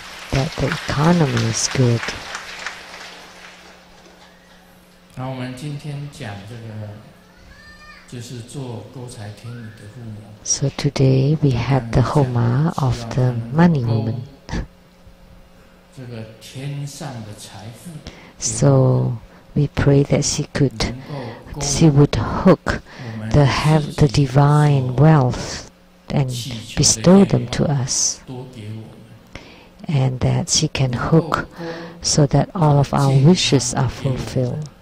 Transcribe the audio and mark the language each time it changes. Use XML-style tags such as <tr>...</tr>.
<en>That the economy is good.</en> <zh>然后我们今天讲这个，就是做勾财天女的父母。</zh> <en>So today we had the Homa of the money woman.</en> <zh>这个天上的财富。</zh> <en>So we pray that she would hook the divine wealth and bestow them to us, and that she can hook so that all of our wishes are fulfilled.</en>